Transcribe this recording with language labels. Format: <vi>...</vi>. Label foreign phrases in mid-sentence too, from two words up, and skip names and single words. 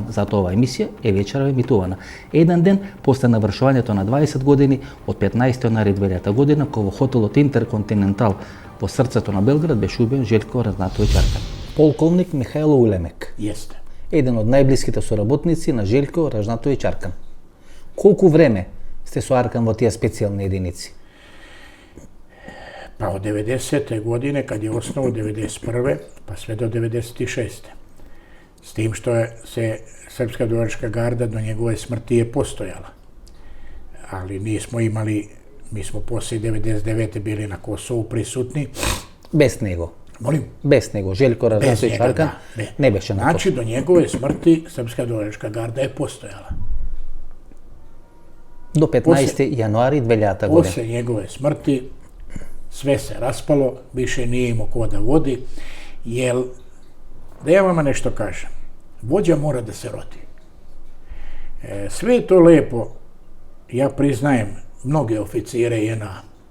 <mk>Затоа оваа емисија е вечерва емитувана. Еден ден после навршувањето на 20 години од 15 јаnuари 2000 година, кога во хотелот Интерконтинентал во срцето на Белград беше убиен Желјко Разнатовиќ Аркан. Полковник Михајло Улемек.</mk> <sr>Jeste.</sr> <mk>Еден од најблиските соработници на Желјко Разнатовиќ Аркан. Колку време сте со Аркан во тие специјални единици?</mk> <sr>Pa od 90. godine, kad je osnovo 91. pa sve do 96. S tim što je se Srpska dobrovoljačka garda do njegove smrti je postojala. Ali nismo imali, mi smo poslije 99. bili na Kosovu prisutni.</sr> <mk>Без него.</mk> <sr>Molim?</sr> <mk>Без него. Желјко Разнатовиќ Аркан не беше на</mk> <sr>Znači, do njegove smrti Srpska dobrovoljačka garda je postojala.</sr> <mk>До 15. јануари 2000 година.</mk> <sr>Posle njegove smrti sve se raspalo, više nije imao ko da vodi, jer, da ja vama nešto kažem, vođa mora da se rodi. Sve je to lepo, ja priznajem mnoge oficire JNA.</sr>